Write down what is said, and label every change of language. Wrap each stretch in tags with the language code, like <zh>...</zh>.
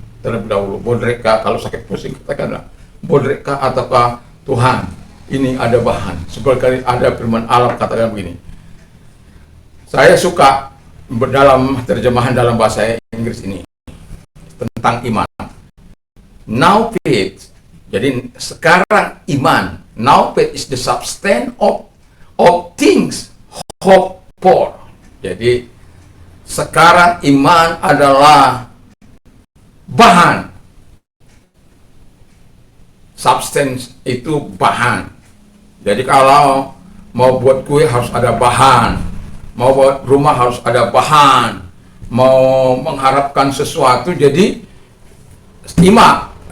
<id>Terlebih dahulu, bodreka, kalau sakit pusing, katakanlah, bodreka ataukah Tuhan, ini ada bahan. Seperti ada firman Allah katakan begini. Saya suka dalam terjemahan dalam bahasa Inggris ini, tentang iman.</id> <en>Now faith,</en> <id>jadi sekarang iman.</id> <en>Now faith is the substance of things hope for.</en> <id>Jadi sekarang iman adalah bahan. Substance itu bahan. Jadi kalau mau buat kue harus ada bahan, mau buat rumah harus ada bahan, mau mengharapkan sesuatu jadi iman.</id>